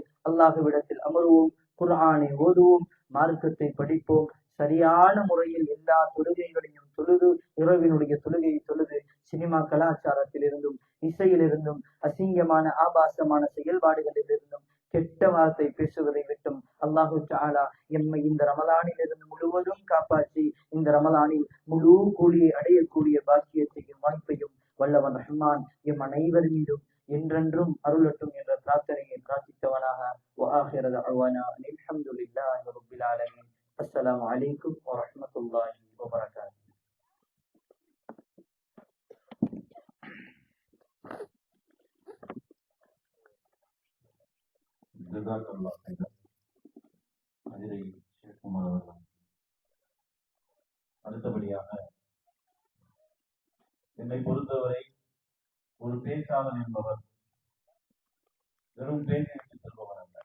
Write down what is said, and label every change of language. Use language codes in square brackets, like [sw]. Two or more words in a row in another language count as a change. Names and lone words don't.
[ta] அல்லாஹ்விடத்தில் அமருவோம், குர்ஆனை ஓதுவோம், மார்க்கத்தை படிப்போம், சரியான முறையில் எல்லா தொழுகைகளையும் தொழுது, இரவினுடைய தொழுகையை தொழுது, சினிமா கலாச்சாரத்தில் இருந்தும் இசையிலிருந்தும் அசிங்கமான ஆபாசமான செயல்பாடுகளில் இருந்தும் கெட்ட வார்த்தை பேசுவதை விட்டும் [ar] الله تعالى [ta] எம்மை இந்த ரமலானில் இருந்து முழுவதும் காப்பாற்றி இந்த ரமலானில் முழு கூலியை அடையக்கூடிய பாக்கியத்தையும் வாய்ப்பையும் வல்லவன் ரஹ்மான் எம் அனைவர் மீதும் என்றென்றும் அருளட்டும் என்ற பிரார்த்தனையை பிரார்த்தித்தவனாக [ar] وآخر دعوانا أن الحمد لله رب العالمين. السلام عليكم ورحمة الله وبركاته. جزاك الله خيرا. [ta] அதிரை ஷேக் உமர் அவர்கள். அடுத்தபடியாக, என்னை பொறுத்தவரை ஒரு பேச்சாளர் என்பவர் வெறும் பேசிவிட்டு செல்பவர் அல்ல.